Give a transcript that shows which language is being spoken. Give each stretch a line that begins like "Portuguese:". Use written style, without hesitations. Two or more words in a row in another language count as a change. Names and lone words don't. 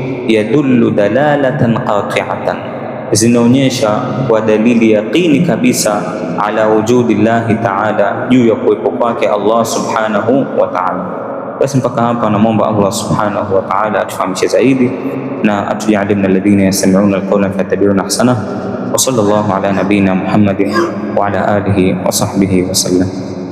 Arabic: يدل دلالة قاطعة,
Swahili: zinaonyesha kwa dalili yaqini kabisa,
Arabic: على وجود الله تعالى,
Swahili: juu ya kuwepo kwake
Arabic: الله سبحانه وتعالى.
Swahili: Basi mpaka hapa namwomba
Arabic: الله سبحانه وتعالى
Swahili: atufahamishe zaidi na atujalie
Arabic: من الذين يستمعون القول فيتبعون أحسنه. وصلى الله على نبينا محمد وعلى آله وصحبه وسلم.